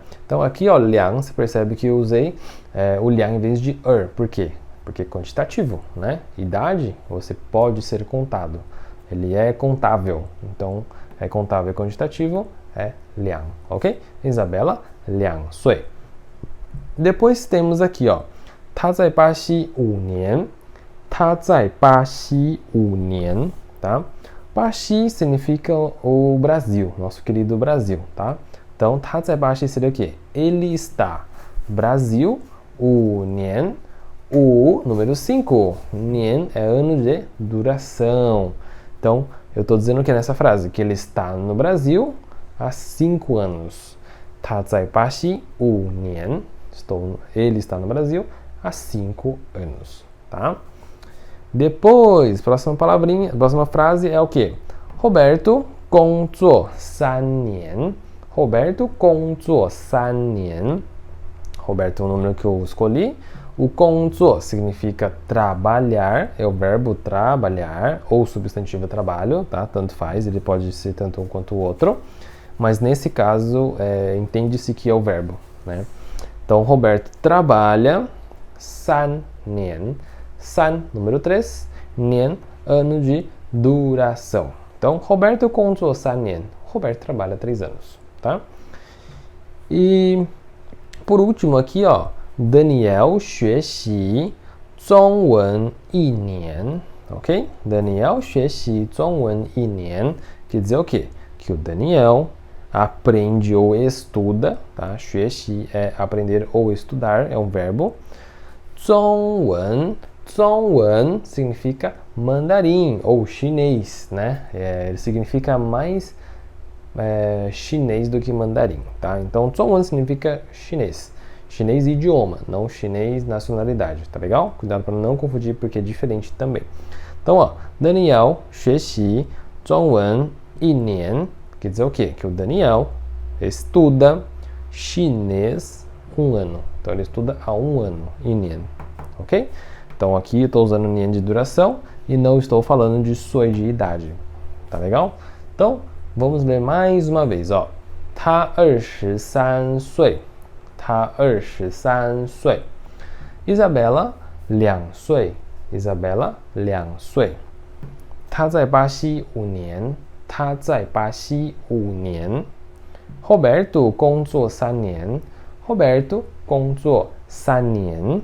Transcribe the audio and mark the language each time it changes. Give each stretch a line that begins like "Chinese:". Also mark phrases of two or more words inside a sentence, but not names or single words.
Portuguese: Então aqui, ó, liang, você percebe que eu usei o liang em vez de Por quê? Porque é quantitativo, né? Idade, você pode ser contado. Ele é contável. Então, é contável, é quantitativo, é liang, ok? Isabela,
Chinese: 两岁.
Portuguese: Depois temos aqui, ó,
Chinese: 他在巴西5年. 他在巴西5年,
Portuguese: tá? Baixi significa o Brasil, nosso querido Brasil, tá? Então,
Chinese: 他在巴西
Portuguese: seria o quê? Ele está. Brasil, 5年. O número 5. Nian é ano de duração. Então, eu estou dizendo que nessa frase que ele está no Brasil há 5 anos.
Chinese: 他在巴西5年.
Portuguese: Ele está no Brasil há 5 anos, tá? Depois, próxima palavrinha, próxima frase é o quê?
Chinese: Roberto 工作3年. Roberto 工作3年.
Portuguese: Roberto é o número que eu escolhi. O 工作 significa trabalhar, é o verbo trabalhar, ou substantivo trabalho, tá? Tanto faz, ele pode ser tanto um quanto o outro. Mas nesse caso, entende-se que é o verbo, né? Então, Roberto trabalha 3年. San, número 3. Nian, ano de duração.
Chinese: Então, Roberto 工作3年.
Portuguese: Roberto trabalha 3 anos, tá? E, por último aqui, ó.
Chinese: Daniel 学习中文1年. Ok? Daniel 学习中文1年.
Portuguese: Quer dizer o quê? Que o Daniel aprende ou estuda, tá? 学习 é aprender ou estudar, é um verbo. 中文 significa mandarim ou chinês, né? Ele significa mais chinês do que mandarim, tá? Então, 中文 significa chinês. Chinês idioma, não chinês nacionalidade, tá legal? Cuidado para não confundir porque é diferente também. Então, ó, Daniel
Chinese: 学习中文1年
Portuguese: quer dizer o quê? Que o Daniel estuda chinês 1 ano. Então, ele estuda há 1 ano, 1年, ok? Então, aqui eu estou usando nian de duração e não estou falando de sui de idade, tá legal? Então, vamos ler mais uma vez, ó.
Chinese: 他23岁. 他23岁. Isabela, 2岁. Isabela, 2岁. 他在巴西5年. 他在巴西5年. Roberto 工作3年. Roberto 工作3年.